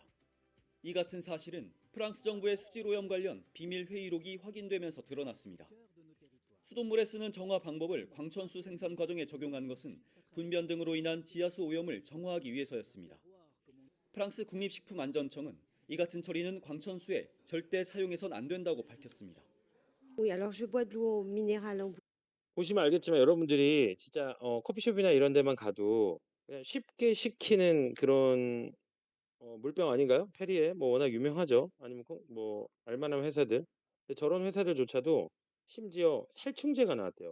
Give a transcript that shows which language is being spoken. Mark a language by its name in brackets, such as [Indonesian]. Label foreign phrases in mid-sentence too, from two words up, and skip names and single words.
[Korean] 이 같은 사실은 프랑스 정부의 수질오염 관련 비밀 회의록이 확인되면서 드러났습니다. 수돗물에 쓰는 정화 방법을 광천수 생산 과정에 적용한 것은 분변 등으로 인한 지하수 오염을 정화하기 위해서였습니다. 프랑스 국립식품안전청은 이 같은 처리는 광천수에 절대 사용해선 안 된다고 밝혔습니다. [French] Oui, alors je bois de l'eau minérale en [Korean] 보시면 알겠지만 여러분들이 진짜 커피숍이나 이런 데만 가도 그냥 쉽게 시키는 그런 물병 아닌가요? 페리에 뭐 워낙 유명하죠. 아니면 뭐 알만한 회사들. 근데 저런 회사들조차도 심지어 살충제가 나왔대요.